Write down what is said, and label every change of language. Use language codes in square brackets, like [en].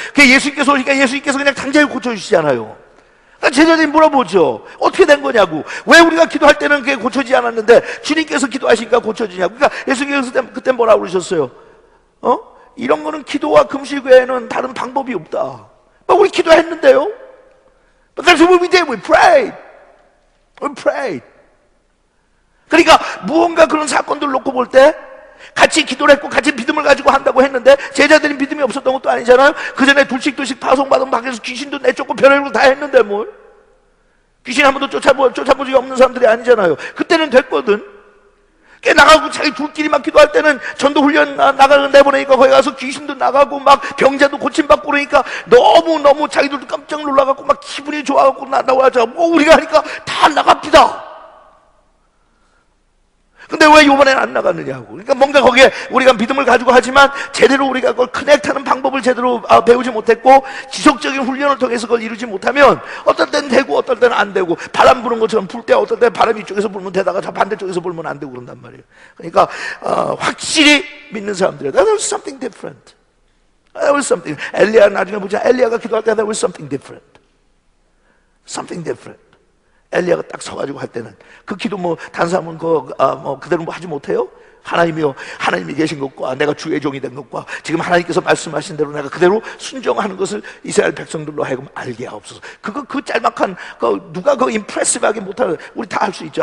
[ko] 그 예수님께서 오니까 예수님께서 그냥 당장에 고쳐주시잖아요. 그러니까 제자들이 물어보죠. 어떻게 된 거냐고. 왜 우리가 기도할 때는 그게 고쳐지지 않았는데 주님께서 기도하시니까 고쳐지냐고. 그러니까 예수님께서 그때 뭐라고 그러셨어요? 이런 거는 기도와 금식 외에는 다른 방법이 없다. 우리 기도했는데요. [en] But that's what we did. We prayed. [ko] 그러니까 무언가 그런 사건들을 놓고 볼 때 같이 기도를 했고 같이 믿음을 가지고 한다고 했는데 제자들이 믿음이 없었던 것도 아니잖아요. 그 전에 둘씩 파송받은 밖에서 귀신도 내쫓고 별의별 다 했는데 뭘. 귀신 한 번도 쫓아본 적이 없는 사람들이 아니잖아요. 그때는 됐거든. 나가고 자기 둘끼리 막 기도할 때는 전도 훈련 나가는 내보내니까 거기 가서 귀신도 나가고 막 병자도 고침받고 그러니까 너무 자기들도 깜짝 놀라갖고 막 기분이 좋아갖고 나와자 우리가 하니까 다 나갑니다. 근데 왜 이번에는 안 나갔느냐고. 그러니까 뭔가 거기에 우리가 믿음을 가지고 하지만 제대로 우리가 그걸 커넥트하는 방법을 제대로 배우지 못했고 지속적인 훈련을 통해서 그걸 이루지 못하면 어떨 때는 되고 어떨 때는 안 되고, 바람 부는 것처럼 불 때 어떨 때 바람이 이쪽에서 불면 되다가 저 반대쪽에서 불면 안 되고 그런단 말이에요. 그러니까 확실히 믿는 사람들이에요. [en] That was something different. That was something. [ko] 엘리야 나중에 보자. 엘리야가 기도할 때 [en] that was something different. Something different. [ko] 엘리야가 딱 서가지고 할 때는 그 기도 다른 사람은 그대로 하지 못해요? 하나님이 계신 것과 내가 주의 종이 된 것과 지금 하나님께서 말씀하신 대로 내가 그대로 순종하는 것을 이스라엘 백성들로 하여금 알게 하옵소서. 그 짤막한 누가 임프레시브하게 못하는, 우리 다 할 수 있죠.